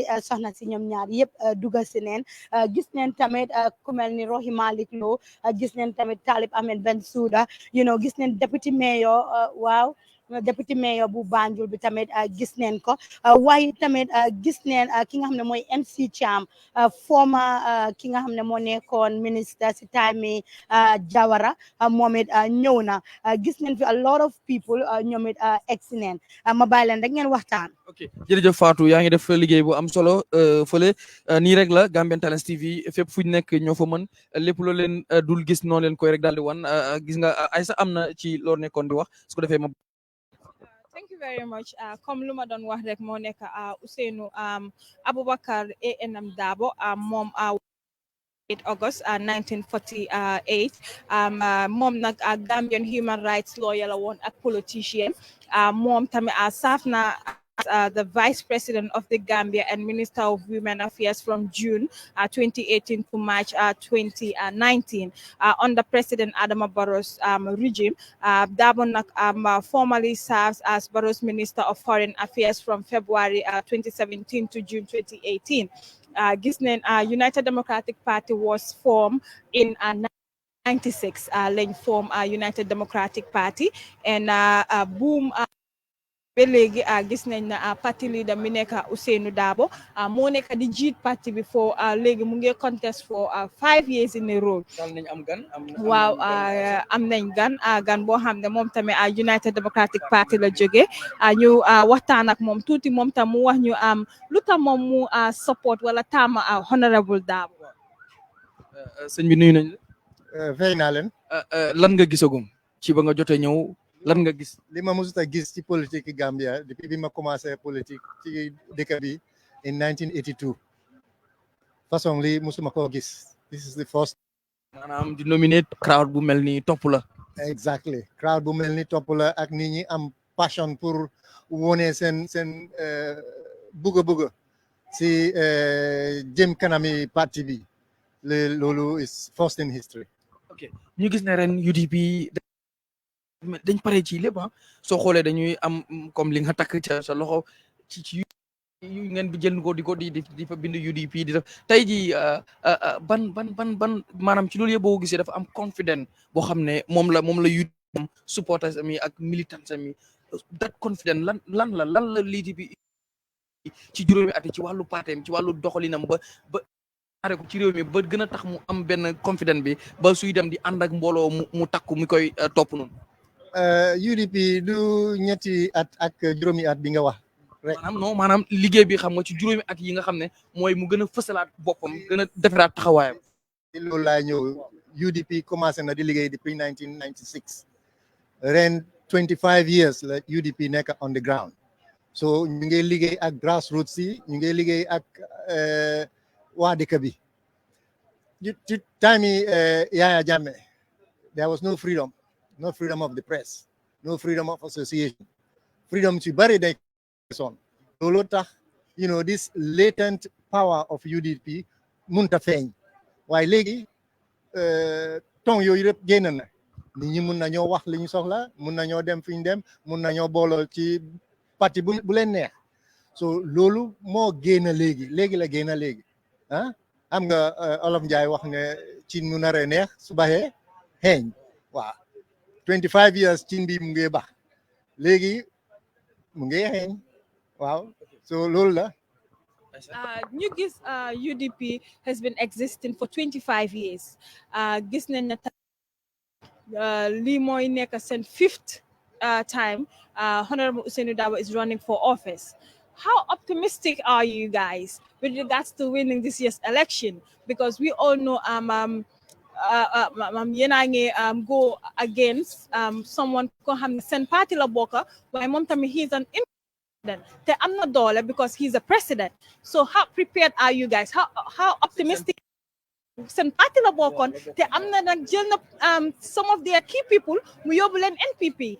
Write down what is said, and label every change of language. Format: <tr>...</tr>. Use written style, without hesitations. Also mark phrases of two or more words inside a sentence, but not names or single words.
<wo>soxna si ñoom ñaar yëpp dugg si neen gis neen tamit ku mel ni Rohey Malick Lowe gis neen tamit Talib Ahmed Bensouda gis neen</wo> <en>deputy mayor</en> <wo>waaw</wo> <en>deputy mayor</en> <wo>bu Banjul bi tamit gis neen ko waaye tamit gis neen ki nga xam ne mooy MC Cham former ki nga xam ne moo nekkoon ministre si time mi Jawara moom it ñëw na gis neen fi</wo> <en>a lot of people</en> <wo>ñoom it egsi neen ma bàyyi leen rek ngeen waxtaan. ok jërëjëf Fatou yaa ngi def liggéey bu am solo fële nii rek la Gambian Talents TV fépp fu ñu nekk ñoo fa mën lépp loo leen dul gis noonu leen koy rek daal di wan gis nga Aïssa am na ci loo nekkoon di wax su ko defee ma.</wo> <en>Thank you very much.</en> <wo>Comme lu ma doon wax rek moo nekk Ousainou Aboubacar ANM Darboe moom 8 August 1948 moom nag</wo> <en>Gambian human rights lawyer</en> <wo>la woon ak politicien moom tamit saaf na</wo> <en>the Vice President of the Gambia and Minister of Women Affairs from June 2018 to March 2019 under President Adama Barrow's regime. Darboe formally serves as Barrow's Minister of Foreign Affairs from February 2017 to June 2018. United Democratic Party was formed in 1996.</en> <wo>Lañ form United Democratic Party and boom. ba léegi gis nañ na parti leader mi nekk Ousainou Darboe moo nekk di jiit parti bi for léegi mu ngi contest</wo> <en>for 5 years in a row.</en> <wo>dal nañ am gan. waaw am nañ gan boo xam ne moom tamit United Democratic Party la jóge ñu waxtaan ak moom tuuti moom tam mu wax ñu lu tax moom mu support wala taama honorable Darboe. sëñ bi nuyu nañ la. fay naa leen. lan nga gisagum ci ba nga jotee ñëw. lan nga gis li ma mosut a gis ci politique Gambia depuis bi ma</wo> <fr>commencé politique</fr> <wo>ci dëkk bi in 1982 façon li musuma koo gis</wo> <en>this is the first.</en> <wo>maanaam di nominate crowd bu mel ni topp la. exactly crowd bu mel ni topp la ak nit ñi am passion pour wone seen bëgg-bëgg si jëm kanami parti bi loolu</wo> <en>is first in history.</en> <wo>ok ñu gis ne ren UDP. dañ pare ci lépp soo xoolee dañuy am comme li nga takk ca sa loxo ci yu ngeen bi jël ko di fa bind UDP di def tey ji ban maanaam ci loolu yëpp boo gisee dafa am confident boo xam ne moom la UDP supporters ami ak militants ami</wo> <en>that confident</en> <wo>lan la UDP ci juróomi at ci wàllu partem ci wàllu doxalinam ba are ko ci réew mi ba gën a tax mu am benn confident bi ba suy dem di ànd ak mbooloo mu takku mi koy topp noonu. UDP du ñetti at ak juróomi at bi nga wax rek. maanaam liggéey bi xam nga ci juróomi at yi nga xam ne mooy mu gën a fësalaat boppam gën a defaraat taxawaayam. loolu laa ñëw UDP commencé na di liggéey depuis 1996 ren 25 years la UDP nekk</wo> <en>on the ground</en> <wo>so ñu ngi liggéey ak grassroots yi ñu ngi liggéey ak waa dëkk bi ci time yi Yaya Jammeh</wo> <en>there was no freedom of the press, no freedom of association. Freedom to bury the son.</en> <wo>Loolu tax,</wo> <en>this latent power of UDP</en> <wo>munta feeñ. Waaye léegi tong yooyu yëpp génn na. Nit ñi mun nañoo wax li ñu soxla, mun nañoo dem fi ñu dem, mun nañoo booloo ci parti bu leen neex. So loolu moo génn léegi la génn léegi. Xam nga Olof Njaay wax ne ci mu naree neex su baxee xeeñ. Waaw. 25 years cin bi mu ngi bax léegi mu ngi xeeñ waaw so loolu la. ñu gis</wo> <en>UDP has been existing for 25 years</en> <wo>gis nañ ne lii mooy nekk seen</wo> <en>5th time Honorable Ousainou Darboe is running for office. How optimistic are you guys with regards to winning this year's election? Because we all know</en> <wo>yéen a ngi</wo> <en>go against someone</en> <wo>ko xam ne seen parti la bokk waaye moom tamit</wo> <en>he is an independent</en> <wo>te am na doole</wo> <en>because he is a president so how prepared are you guys how optimistic</en> <wo>seen parti la bokkoon te am na nag jël na</wo> <en>some of their key people</en> <wo>mu yóbbu leen</wo> <en>NPP.</en>